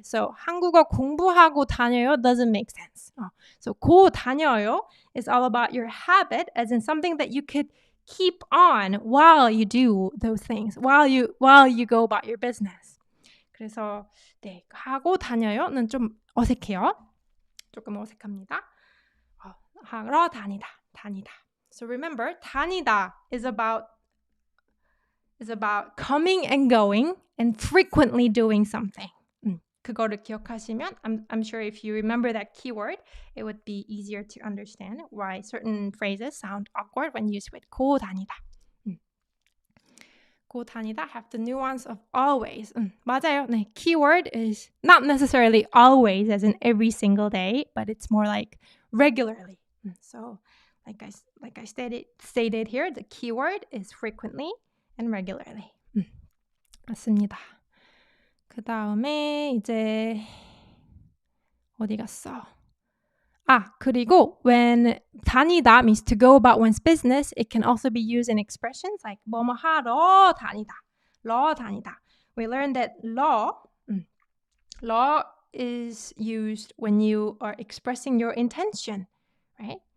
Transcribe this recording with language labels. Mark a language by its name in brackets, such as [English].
[English] So 한국어 공부하고 다녀요 doesn't make sense. So 고 다녀요 is all about your habit, as in something that you could keep on while you do those things, while you go about your business. [Korean] 그래서 하고 다녀요는 좀 어색해요. 조금 어색합니다. 하러 다니다. [English] So remember, 다니다 is about coming and going and frequently doing something. [Korean] 그거를 기억하시면, [English] I'm sure if you remember that keyword, it would be easier to understand why certain phrases sound awkward when used with 고 다니다. 고 다니다 have the nuance of always. [Korean] 맞아요. [English] 네, keyword is not necessarily always as in every single day, but it's more like regularly. So like I stated here, the keyword is frequently and regularly. [Korean] 맞습니다. 그 다음에 이제 어디 갔어? 그리고 [English] when 다니다 means to go about one's business, it can also be used in expressions like [Korean] 뭐뭐 하러 다니다. [English] We learned that law is used when you are expressing your intention, right?